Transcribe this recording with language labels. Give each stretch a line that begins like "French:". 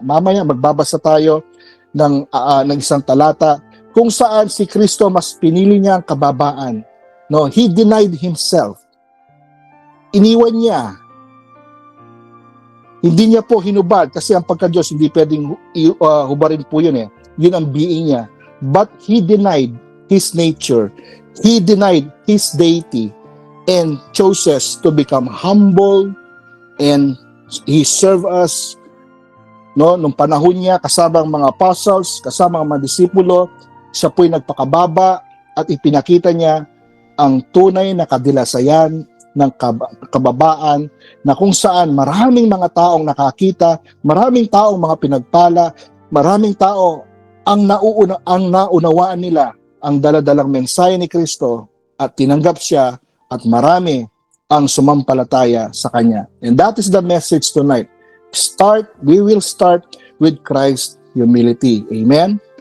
Filipino: Mamaya magbabasa tayo ng isang talata kung saan si Kristo mas pinili niya ang kababaan.
English: No, he denied himself.
Filipino: Iniwan niya. Hindi niya po hinubad kasi ang pagka-Diyos hindi pwedeng hubarin po yun eh. Yun ang being niya.
English: But he denied his nature. He denied his deity and chooses to become humble, and he served us, no,
Filipino: nung panahon niya kasama ang mga apostles, kasama ang mga disipulo. Siya po'y nagpakababa at ipinakita niya ang tunay na kadilasayan ng kababaan, na kung saan maraming mga taong nakakita, maraming taong mga pinagpala, maraming tao ang naunawaan nila ang dala-dalang mensahe ni Kristo at tinanggap siya, at marami ang sumampalataya sa Kanya.
English: And that is the message tonight. We will start with Christ's humility. Amen?